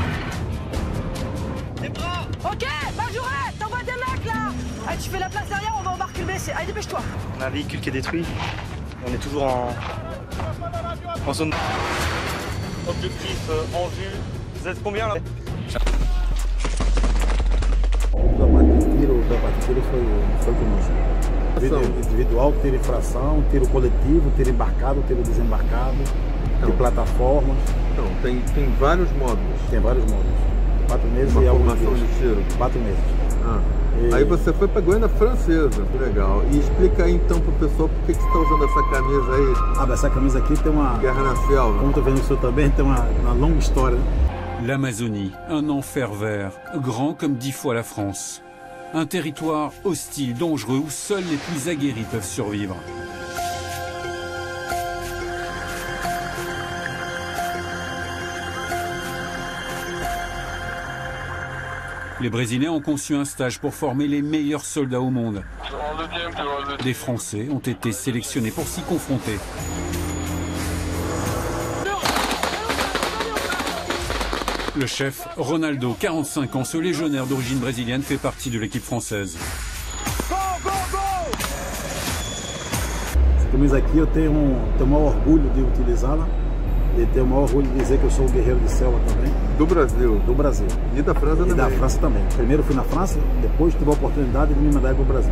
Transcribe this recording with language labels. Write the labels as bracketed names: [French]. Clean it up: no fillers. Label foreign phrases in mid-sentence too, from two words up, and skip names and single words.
[French] Les bras. Ok, Benjourette, t'envoies des mecs là. Allez, tu fais la place derrière, on va embarquer le blessé. Allez, dépêche-toi. On a un véhicule qui est détruit. On est toujours en zone. Objectif en vue. Vous êtes combien là? [Portuguese] Da parte de tiro foi conosco. Tiro individual, tiro em fração, tiro coletivo, tiro embarcado, tiro desembarcado, de plataformas. Então, tem vários módulos. Tem vários módulos. 4 meses Uma e alguns formação dias. de tiro. 4 meses. Aí você foi para a Guiana Francesa, legal. E explica aí então pro pessoal por que você está usando essa camisa aí. Essa camisa aqui tem uma... Guerra na Selva. Como tu vendo isso também, tem uma longa história. [French] L'Amazonie, un enfer vert, grand comme 10 fois la France. Un territoire hostile, dangereux, où seuls les plus aguerris peuvent survivre. Les Brésiliens ont conçu un stage pour former les meilleurs soldats au monde. Des Français ont été sélectionnés pour s'y confronter. Le chef, Ronaldo, 45 ans, ce légionnaire d'origine brésilienne, fait partie de l'équipe française. [Portuguese] Essa camisa aqui eu tenho o maior orgulho de utilizá-la e tenho o maior orgulho de dizer que eu sou um guerreiro de selva também. Do Brasil? Do Brasil. E da França também? E da França também. Primeiro fui na França, depois tive a oportunidade de me mandar para o Brasil.